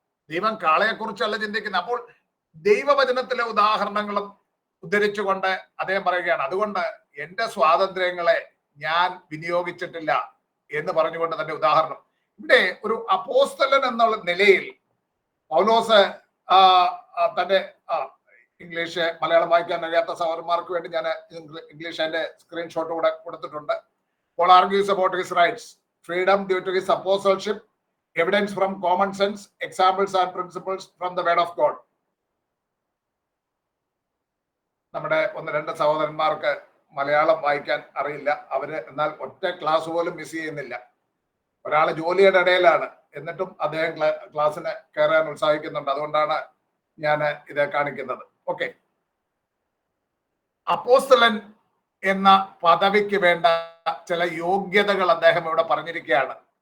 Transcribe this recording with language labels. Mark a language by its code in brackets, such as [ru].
[ml] ദൈവം കാളയെ കുറിച്ചല്ല ചിന്തിക്കുന്നത്. അപ്പോൾ ദൈവവചനത്തിലെ ഉദാഹരണങ്ങളും ഉദ്ധരിച്ചുകൊണ്ട് അദ്ദേഹം പറയുകയാണ്, അതുകൊണ്ട് എന്റെ സ്വാതന്ത്ര്യങ്ങളെ ഞാൻ വിനിയോഗിച്ചിട്ടില്ല എന്ന് പറഞ്ഞുകൊണ്ട് തന്റെ ഉദാഹരണം. ഇവിടെ ഒരു അപ്പോസ്തലൻ എന്നുള്ള നിലയിൽ പൗലോസ് തന്റെ ഇംഗ്ലീഷ് മലയാളം വായിക്കാൻ അറിയാത്ത സഹോദരന്മാർക്ക് വേണ്ടി ഞാൻ ഇംഗ്ലീഷ് അതിന്റെ സ്ക്രീൻഷോട്ട് കൂടെ കൊടുത്തിട്ടുണ്ട്. [en] Paul argues about his rights, freedom due to his apostleship, evidence from common sense, examples and principles from the word of God. [ml] നമ്മുടെ 1-2 സഹോദരന്മാർക്ക് മലയാളം വായിക്കാൻ അറിയില്ല. അവര് എന്നാൽ ഒറ്റ ക്ലാസ് പോലും മിസ് ചെയ്യുന്നില്ല. ഒരാള് ജോലിയുടെ ഇടയിലാണ്, എന്നിട്ടും അദ്ദേഹം ക്ലാസ്സിന് കയറാൻ ഉത്സാഹിക്കുന്നുണ്ട്. അതുകൊണ്ടാണ് ഞാൻ ഇത് കാണിക്കുന്നത്. ഓക്കെ, അപ്പോസ്തലൻ എന്ന പദവിക്ക് വേണ്ട ചില യോഗ്യതകൾ അദ്ദേഹം ഇവിടെ പറഞ്ഞിരിക്കുകയാണ്.